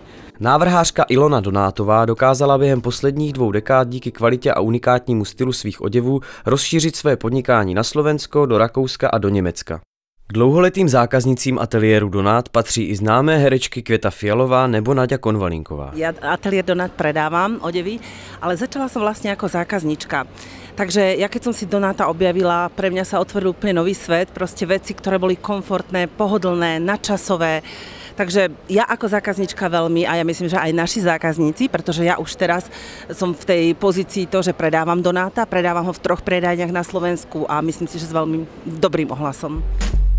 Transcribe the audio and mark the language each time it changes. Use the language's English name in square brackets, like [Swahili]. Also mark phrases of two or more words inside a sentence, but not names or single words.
[Czech] Návrhářka Ilona Donátová dokázala během posledních 2 dekád díky kvalitě a unikátnímu stylu svých oděvů rozšířit své podnikání na Slovensko, do Rakouska a do Německa. K dlouholetým zákaznicím ateliéru Donát patří i známé herečky Květa Fialová nebo Naďa Konvalinková. [Slovak] Ja ateliér Donát predávam odevy, ale začala som vlastne ako zákaznička. Takže ja keď som si Donáta objavila, pre mňa sa otvoril úplne nový svet, proste veci, ktoré boli komfortné, pohodlné, nadčasové. Takže ja ako zákaznička veľmi, a ja myslím, že aj naši zákazníci, pretože ja už teraz som v tej pozícii to, že predávam Donáta, predávam ho v 3 predajniach na Slovensku a myslím si, že s veľmi dobrým ohlasom.